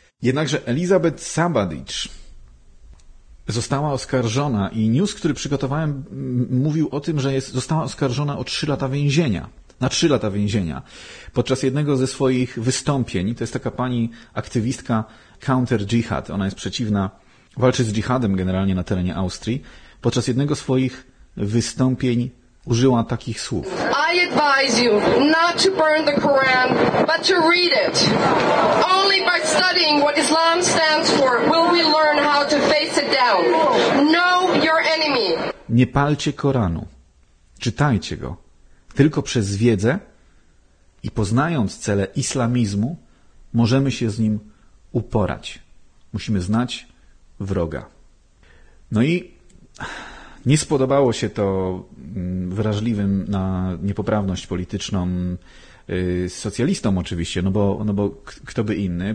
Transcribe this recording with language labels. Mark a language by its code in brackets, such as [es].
[pl] Jednakże Elisabeth Sabadich została oskarżona i news, który przygotowałem, mówił o tym, że została oskarżona o 3 lata więzienia. Na 3 lata więzienia. Podczas jednego ze swoich wystąpień, to jest taka pani aktywistka counter dżihad, ona jest przeciwna, walczy z dżihadem generalnie na terenie Austrii, podczas jednego swoich wystąpień użyła takich słów. [en] I advise you not to burn the Quran, but to read it. Only by studying what Islam stands for will we learn how to face it down. Know your enemy. [pl] Nie palcie Koranu. Czytajcie go. Tylko przez wiedzę i poznając cele islamizmu możemy się z nim uporać. Musimy znać wroga. No i nie spodobało się to wrażliwym na niepoprawność polityczną socjalistom oczywiście, no bo kto by inny.